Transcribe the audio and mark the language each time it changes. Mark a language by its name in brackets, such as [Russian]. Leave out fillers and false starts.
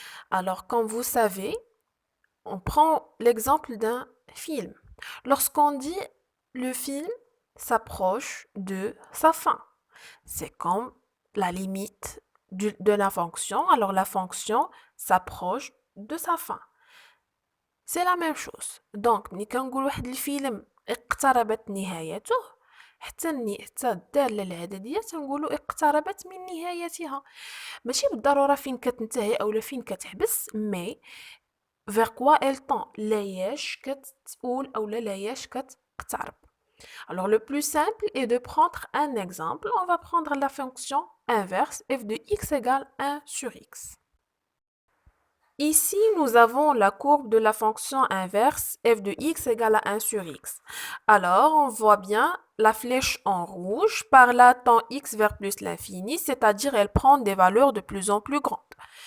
[French] Alors, comme vous savez, on prend l'exemple d'un film. Lorsqu'on dit le film s'approche de sa fin, c'est comme la limite de la fonction. Alors, la fonction s'approche de sa fin. C'est la même chose. Donc [Arabic] ملي كنقول واحد الفيلم اقتربت نهايته حتى الدالة العددية تنقولوا اقتربت من نهايتها. ماشي بالضرورة فين كتنتهي أو فين كتحبس مي [French] vers quoi elle tend [Arabic] لاياش كتقول أو لاياش كتقترب. [French] Alors le plus simple est de prendre un exemple. On va prendre la fonction inverse f de x égale 1 sur x. Ici, nous avons la courbe de la fonction inverse f de x égale à 1 sur x. Alors, on voit bien la flèche en rouge. Par là, tend x vers plus l'infini, c'est-à-dire elle prend des valeurs de plus en plus grandes.